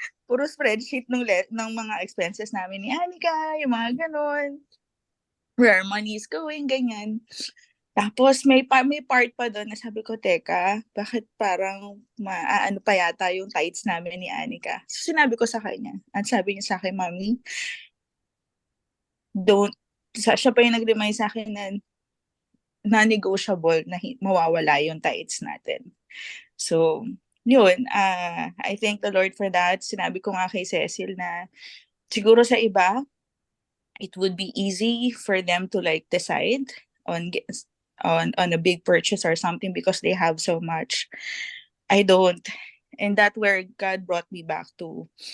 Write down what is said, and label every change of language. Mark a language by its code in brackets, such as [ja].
[tl] Puro spreadsheet ng mga expenses namin ni Anika, yung mga ganon. [en] Where our money is going, ganyan. [tl] Tapos may part pa doon na sabi ko, teka, bakit parang ano pa yata yung tithes namin ni Anika? So sinabi ko sa kanya, at sabi niya sa akin, Mami, siya pa yung nag-remind sa akin na non-negotiable na mawawala yung tithes natin. [en] So, yun, I thank the Lord for that. [tl] Sinabi ko nga kay Cecil na siguro sa iba, [en] it would be easy for them to like decide on a big purchase or something because they have so much. I don't. And that's where God brought me back to